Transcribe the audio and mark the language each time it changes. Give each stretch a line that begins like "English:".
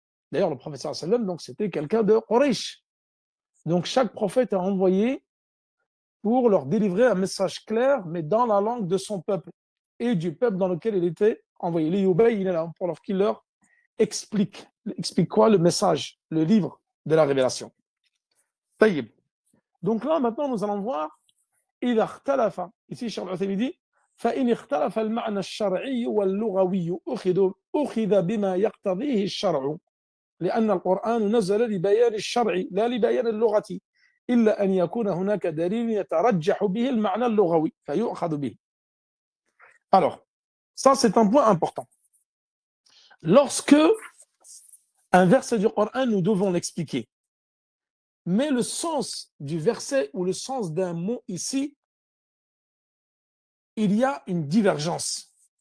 French: D'ailleurs, le prophète sallallahu alayhi wa sallam, donc c'était quelqu'un de Quraysh. Donc chaque prophète a envoyé pour leur délivrer un message clair, mais dans la langue de son peuple et du peuple dans lequel il était envoyé. L'Iyubay, il est là pour qu'il leur explique quoi? Le message, le livre de la révélation. Taïb. Donc là, maintenant, nous allons voir
Arabic: إذا اختلف
French: ici Cheikh Al-Uthaymin dit
Arabic: فإن اختلف المعنى الشرعي واللغوي أخذ بما يقتضيه الشرع لأن القرآن نزل لبيان الشرع لا لبيان اللغة إلا أن يكون هناك دليل يترجح به المعنى اللغوي فيؤخذ به.
French: Alors, ça c'est un point important. Lorsque un verset du Coran, nous devons l'expliquer, mais le sens du verset ou le sens d'un mot ici, il y a une divergence.